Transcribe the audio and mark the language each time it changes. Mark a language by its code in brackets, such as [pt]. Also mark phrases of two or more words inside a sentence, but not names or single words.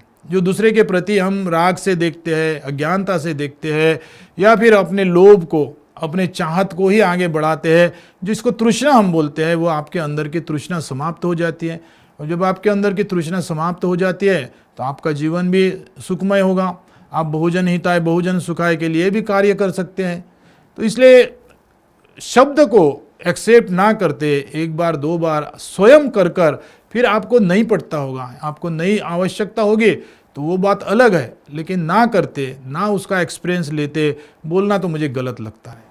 [hi] जो दूसरे के प्रति हम राग से देखते हैं, अज्ञानता से देखते हैं, या फिर अपने लोभ को, अपने चाहत को ही आगे बढ़ाते हैं, जिसको तृष्णा हम बोलते हैं, वो आपके अंदर की तृष्णा समाप्त हो जाती है। और जब आपके अंदर की तृष्णा समाप्त हो जाती है तो आपका जीवन भी सुखमय होगा। आप [sa] बहुजन हिताय बहुजन सुखाय [hi] के लिए भी कार्य कर सकते हैं। तो इसलिए शब्द को एक्सेप्ट ना करते, एक बार दो बार स्वयं कर फिर आपको नहीं पड़ता होगा, आपको नई आवश्यकता होगी तो वो बात अलग है, लेकिन ना करते, ना उसका एक्सपीरियंस लेते, बोलना तो मुझे गलत लगता है।